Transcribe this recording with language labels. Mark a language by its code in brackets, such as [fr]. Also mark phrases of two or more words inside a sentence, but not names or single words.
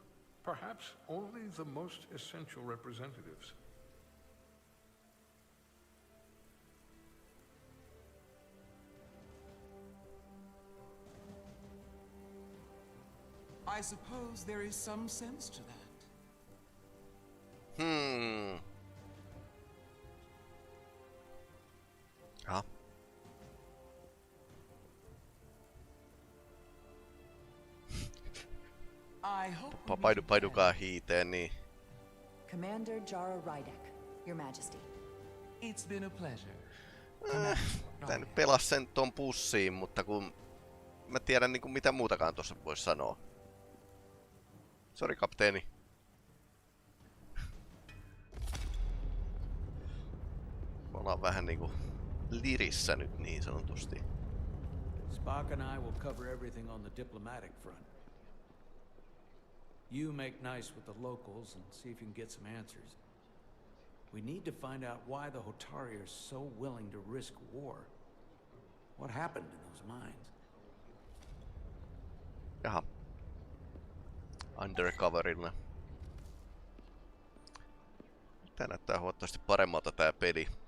[en] Perhaps only the most essential representatives. I suppose there is some sense to that. [fi] Ja. Paidukaa hiiteen, niin. [en] Commander Jara Rydek, Your Majesty. It's been a pleasure. [fi] Tää nyt pelas sen ton pussiin, mutta kun mä tiedän niinku mitä muutakaan tossa vois sanoa. Sori kapteeni. Me ollaan vähän niinku lirissä nyt niin sanotusti. [en] Spock and I will cover everything on the diplomatic front. You make nice with the locals and see if you can get some answers. We need to find out why the Hotari are so willing to risk war. What happened in those mines? [fi] Jaha. Undercoverilla. Tää näyttää huomattavasti paremmalta tää peli.